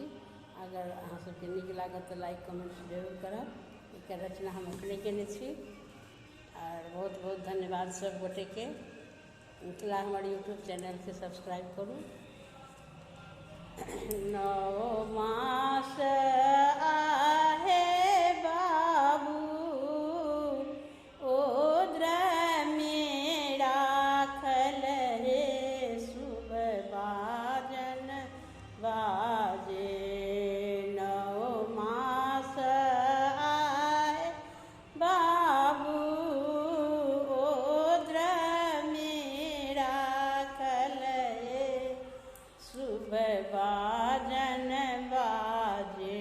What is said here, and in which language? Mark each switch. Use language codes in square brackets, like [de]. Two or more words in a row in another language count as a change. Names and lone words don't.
[mai] अगर अहाँ सबके नीक लागत तो [en] like comment [mai] जरूर करब। एक रचना हम अपने केने छी और बहुत बहुत धन्यवाद सब गोटे के। मिथिला हमर यूट्यूब चैनल के सब्सक्राइब करू। 9 मास आहे बाबू ओद्र में राखल हे शुभ बाजन बाजे। 9 मास आहे बाबू ओद्र में राखल हे शुभ बाजन बाजे।